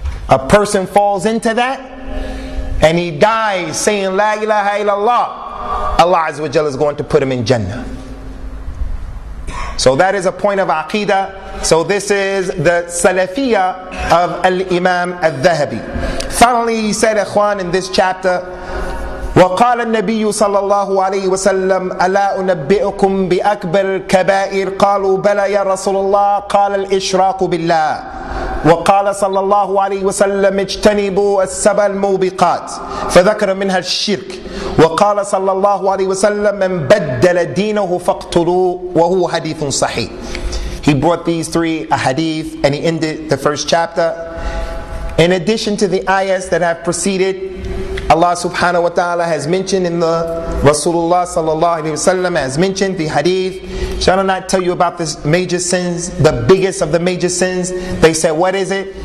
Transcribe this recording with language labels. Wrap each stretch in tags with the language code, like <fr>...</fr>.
<en>A person falls into that and he dies saying La ilaha illallah, Allah Azza wa Jalla is going to put him in Jannah. So that is a point of Aqidah. So this is the Salafiyah of Al-Imam Al-Thahabi. Finally, he said, ikhwan, in this chapter,</en> <ar>وقال النبي صلى الله عليه وسلم ألا أنبئكم بأكبر الكبائر قالوا بلى يا رسول الله قال الإشراك بالله وقال صلى الله عليه وسلم اجتنبوا السبع الموبقات فذكر منها الشرك وقال صلى الله عليه وسلم من بدل دينه فاقتلوه وهو حديث صحيح.</ar> <en>He brought these three hadith and he ended the first chapter. In addition to the ayahs that have preceded, Allah subhanahu wa ta'ala has mentioned in the Rasulullah sallallahu alayhi wa sallam has mentioned the hadith. Shall I not tell you about the major sins, the biggest of the major sins? They said, what is it?</en>